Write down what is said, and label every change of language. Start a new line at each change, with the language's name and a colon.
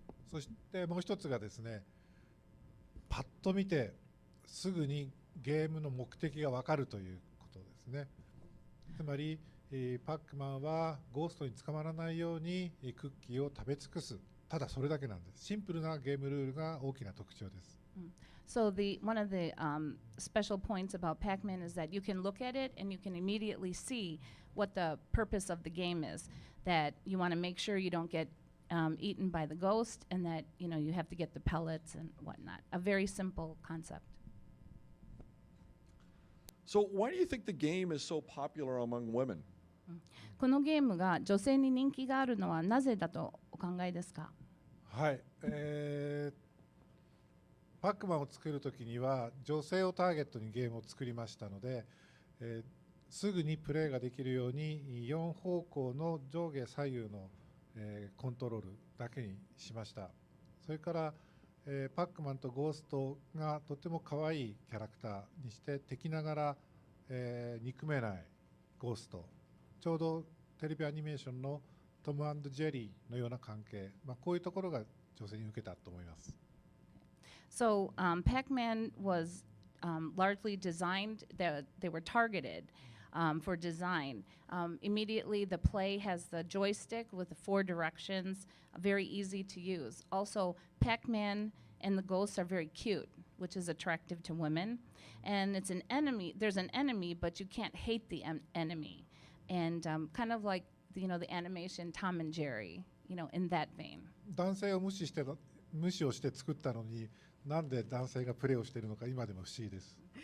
Japanese: そしてもう一つがですね、パッと見てすぐにゲームの目的が分かるということですね。つまりパックマンはゴーストに捕まらないようにクッキーを食べ尽くすただそれだけなんです。シンプルなゲームルールが大きな特徴です。
English: So one of the special points about Pac-Man is that you can look at it and you can immediately see what the purpose of the game is. That you want to make sure you don't get eaten by the ghost, and that you have to get the pellets and whatnot. A very simple concept. So why do you think the game is so popular among women?
Japanese: このゲームが女性に人気があるのはなぜだとお考えですか？はい、パックマンを作るときには女性をターゲットにゲームを作りましたので、すぐにプレーができるように4方向の上下左右の、コントロールだけにしました。それから、パックマンとゴーストがとても可愛いキャラクターにして敵ながら、憎めないゴースト、ちょうどテレビアニメーションのトム&ジェリーのような関係、こういうところが女性に受けたと思います。
English: So Pac-Man was largely designed, they were targeted for design. Immediately the play has the joystick with the 4 directions, very easy to use. Also, Pac-Man and the ghosts are very cute, which is attractive to women. And it's an enemy, there's an enemy, but you can't hate the enemy. And kind of like the animation Tom and Jerry, in that vein.
Japanese: 男性を無視をして作ったのに、なんで男性がプレーをしているのか今でも不思議です。